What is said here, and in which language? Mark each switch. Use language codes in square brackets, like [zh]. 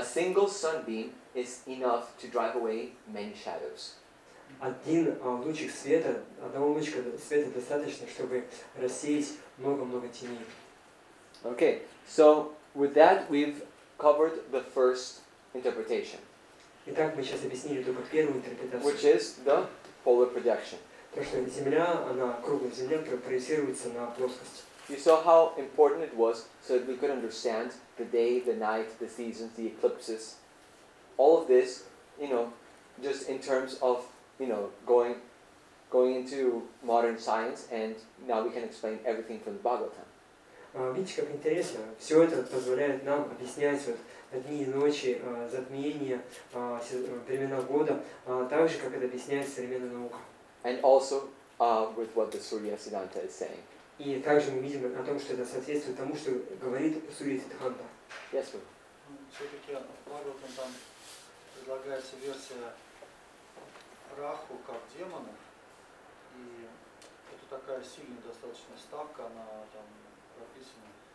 [en] A single sunbeam is enough to drive away many shadows. [ru] Один лучик света, одного лучика света достаточно, чтобы рассеять много-много теней. [en] Okay, so with that we've covered the first interpretation, [ru] Итак, мы сейчас объяснили только первую интерпретацию. [en] which is the polar projection. [ru] То, что Земля, она круглая Земля, проецируется на плоскость. [en] You saw how important it was so that we could understand the day, the night, the seasons, the eclipses. All of this, just in terms of, going into modern science, and now we can explain everything from the Bhagavatam. [ru] Видите, как интересно. Все это позволяет нам объяснять дни и ночи, затмения, времена года, так же, как это объясняет современная наука. [en] And also with what the Surya Siddhanta is saying. [ru] И также мы видим о том, что это соответствует тому, что говорит Сурья Сиддханта. [en] Yes, sir. [ru] Все-таки в Бхагаватам там предлагается версия Раху как демонов, и это такая сильная достаточно ставка, она там прописана.